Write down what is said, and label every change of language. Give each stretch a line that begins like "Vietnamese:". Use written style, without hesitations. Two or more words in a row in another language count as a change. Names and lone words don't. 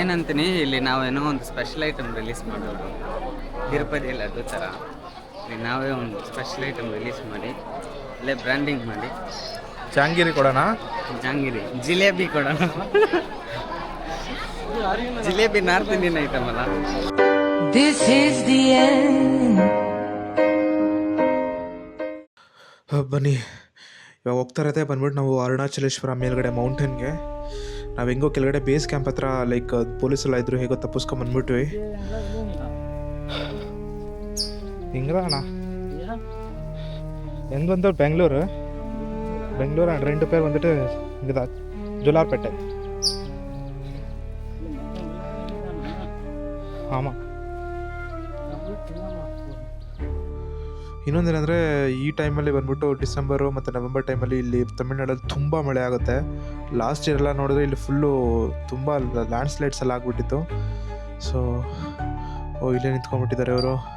Kannada: ಏನಂತೀನಿ, ಇಲ್ಲಿ ನಾವೇನೋ ಒಂದು
English: special item release
Kannada: ಮಾಡೋದು. ತಿರುಪತಿ ಲಡ್ಡು ಥರ ನಾವೇ ಒಂದು
English: special item release
Kannada: ಮಾಡಿ ಅಲ್ಲೇ ಬ್ರ್ಯಾಂಡಿಂಗ್ ಮಾಡಿ ಜಾಂಗೀರಿ ಕೊಡೋಣ. ಜಿಲೇಬಿ ಕೊಡೋಣ. ಜಿಲೇಬಿ
English: north indian item
Kannada: ಅಲ್ಲ.
English: This is the end.
Kannada: ಬನ್ನಿ, ಇವಾಗ ಹೋಗ್ತಾ ಇರತ್ತೆ. ಬಂದ್ಬಿಟ್ಟು ನಾವು ಅರುಣಾಚಲೇಶ್ವರ ಮೇಲ್ಗಡೆ ಮೌಂಟೇನ್ಗೆ. ನಾವು ಹೆಂಗೋ ಕೆಳಗಡೆ
English: base camp
Kannada: ಹತ್ರ ಲೈಕ್ ಪೊಲೀಸೆಲ್ಲ ಇದ್ರು, ಹೇಗೋ ತಪ್ಪಿಸ್ಕೊಂಡು ಬಂದ್ಬಿಟ್ವಿ. ಹಿಂಗಣ್ಣ ಹೆಂಗೆ ಬಂದವ್ರು ಬೆಂಗಳೂರು
Tamil: அண்ட் 2 பேர் வந்துட்டு இங்கே தான் ஜோலார்பேட்டை. ஆமாம்.
Kannada: ಇನ್ನೊಂದೇನೆಂದರೆ ಈ ಟೈಮಲ್ಲಿ ಬಂದ್ಬಿಟ್ಟು ಡಿಸೆಂಬರು ಮತ್ತು ನವೆಂಬರ್ ಟೈಮಲ್ಲಿ ಇಲ್ಲಿ ತಮಿಳ್ನಾಡಲ್ಲಿ ತುಂಬ ಮಳೆ ಆಗುತ್ತೆ.
English: last year
Kannada: ಎಲ್ಲ ನೋಡಿದ್ರೆ ಇಲ್ಲಿ ಫುಲ್ಲು ತುಂಬ
English: land slides
Kannada: ಎಲ್ಲ ಆಗಿಬಿಟ್ಟಿತ್ತು. ಸೊ ಇಲ್ಲೇ ನಿಂತ್ಕೊಂಡ್ಬಿಟ್ಟಿದ್ದಾರೆ ಅವರು.